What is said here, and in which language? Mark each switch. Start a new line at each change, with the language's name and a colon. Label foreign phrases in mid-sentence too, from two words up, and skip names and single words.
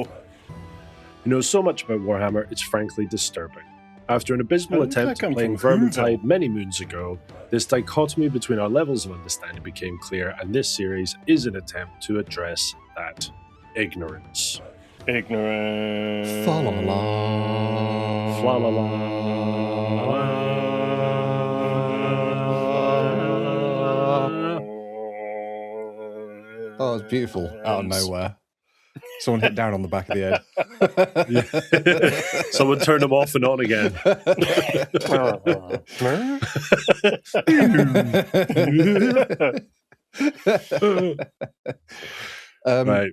English: who knows so much about Warhammer, it's frankly disturbing. After an abysmal I look attempt like at I'm playing from Vermintide Whoville. many moons ago, this dichotomy between our levels of understanding became clear, and this series is an attempt to address that ignorance. Ignorant. Fa la la. Fla la la. Oh, it's beautiful. Out of nowhere. Someone hit down on the back of the head. Someone turn them off and on again. Right.